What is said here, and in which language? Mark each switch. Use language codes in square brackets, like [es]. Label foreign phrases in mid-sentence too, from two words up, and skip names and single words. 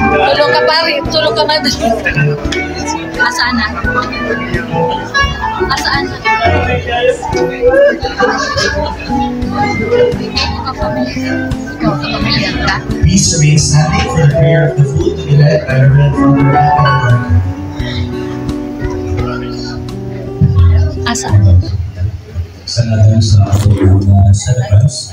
[tl] Tulong ka pare, tulong ka man. Asaan na? Asaan na? Ikaw ka familiar ka? [en] Please remain standing for the prayer of the fool to be led by Reverend Father Ryan. [tl] Asaan? Sa natin sa ating mga celebrants.